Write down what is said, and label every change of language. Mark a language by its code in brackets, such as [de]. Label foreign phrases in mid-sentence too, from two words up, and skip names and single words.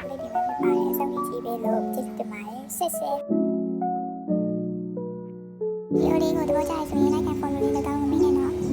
[my] လေးတွေပဲဖြစ်ပါတယ်အဆုံးကြည့်ပေးလို့ကျေးဇူးတင်ပါတယ်ဆက်ဆက်ဒီလိုလေးကိုတော့ကြားရဆိုရင် [en] like and follow [my] လေးလုပ်တော့မင်းနဲ့နော်